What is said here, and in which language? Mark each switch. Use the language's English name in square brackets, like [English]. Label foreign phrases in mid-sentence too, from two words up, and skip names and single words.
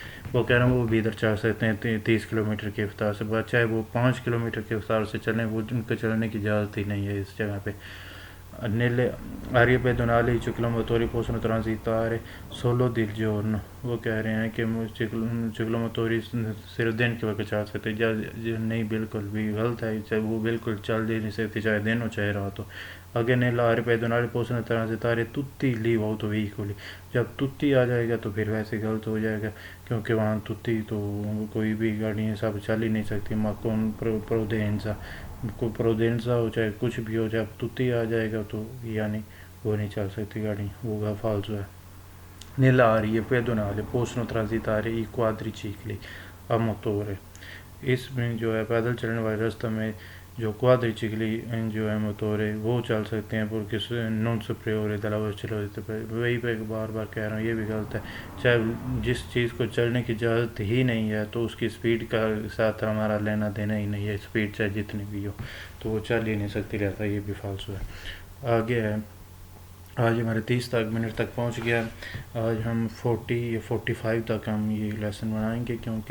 [Urdu] وہ کہہ رہا ہوں وہ بھی ادھر چل سکتے ہیں 30 کلومیٹر کی رفتار سے، چاہے وہ 5 کلومیٹر کی رفتار سے چلیں، وہ ان کو چلنے کی اجازت ہی نہیں ہے اس جگہ پہ۔ [Italian] Nelle aree pedonali i ciclomotori possono transitare solo di giorno، [Urdu] وہ کہہ رہے ہیں کہ ciclomotori صرف دن کے وقت چل سکتے، نہیں بالکل بھی غلط ہے، چاہے وہ بالکل چل ہی نہیں سکتے چاہے دن ہو چاہے رات ہو۔ [Italian] Anche nelle aree pedonali possono transitare tutti gli autoveicolli، [Urdu] جب tutti آ جائے گا تو پھر ویسے غلط ہو جائے گا، کیونکہ وہاں tutti تو کوئی بھی گاڑیاں سب چل ہی نہیں سکتی، [Italian] ma con prudenza، [Urdu] کوئی پروڈینسا ہو چاہے کچھ بھی ہو، جب tutti آ جائے گا تو یعنی وہ نہیں چل سکتی گاڑی، وہ فالتو ہے۔ [Italian] Nelle aree pedonali possono transitare i quadricicli a motore، [Urdu] اس میں جو ہے پیدل چلنے والے راستہ میں جو quadricicli جو ہے موٹورے وہ چل سکتے ہیں، [Italian] perché non superiore della velocità، [Urdu] وہی پہ بار بار کہہ رہا ہوں یہ بھی غلط ہے، چاہے جس چیز کو چلنے کی اجازت ہی نہیں ہے تو اس کی سپیڈ کا ساتھ ہمارا لینا دینا ہی نہیں ہے، سپیڈ چاہے جتنی بھی ہو تو وہ چل ہی نہیں سکتی رہتا، یہ بھی فالتو ہے۔ آگے ہے، آج ہمارے 30 منٹ تک پہنچ گیا، آج ہم 40 یا 45 تک ہم یہ لیسن بنائیں گے، کیونکہ